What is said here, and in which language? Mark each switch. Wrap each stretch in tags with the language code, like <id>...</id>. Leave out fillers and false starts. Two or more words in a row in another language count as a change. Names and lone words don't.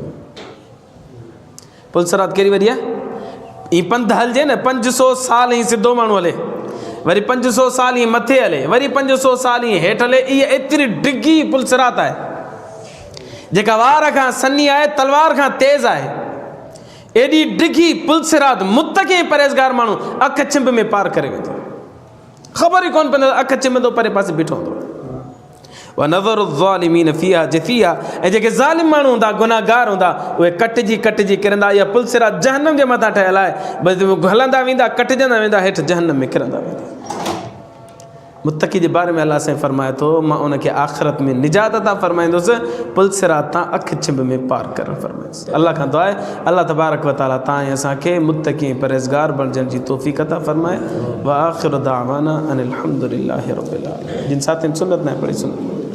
<sd>पुल सिरात कहिड़ी वॾी आहे? ई पंधु हलिजे न, 500 साल ई सिधो माण्हू हले, वरी 500 साल ई मथे हले, वरी 500 साल ई हेठि हले। इहा एतिरी डिघी पुल सिरात आहे जेका वार खां सन्ही आहे, तलवार खां तेज़ आहे। एॾी डिघी पुल सिरात मुत्तक़ी परहेज़गार माण्हू अखि छिंब में पार करे वेंदो, ख़बर ई कोन पवंदो, अखि छिंबंदो परे पासे बीठो हूंदो।</sd> <ar>ونذر الظالمين فيها جثيا,</ar> <sd>ऐं जेके ज़ालिम माण्हू हूंदा, गुनाहगार हूंदा, उहे कटिजी कटिजी किरंदा। इहा पुल सिरात जहन्नम जे मथां ठहियल आहे, बसि हलंदा वेंदा, कटिजंदा वेंदा, हेठि जहन्नम में किरंदा वेंदा। मुत्तक़ी जे बारे में अल्लाह साईं फरमाए थो मां उनखे आख़िरत में निजात अता फरमाईंदुसि, पुल सिरात तां अखि छिंब में पार करणु फरमाईंदुसि। अल्लाह खां दुआ आहे अल्लाह</sd> <ar>تبارك وتعالى</ar> <sd>तां ऐं असांखे मुत्तक़ी परहेज़गार बणजण जी तौफ़ीक़ अता फरमाए।</sd> <ar>وآخر دعوانا أن الحمد لله رب العالمين.</ar> <sd>जिन साथियुनि सुन्नत न पढ़ी सुन्नत</sd>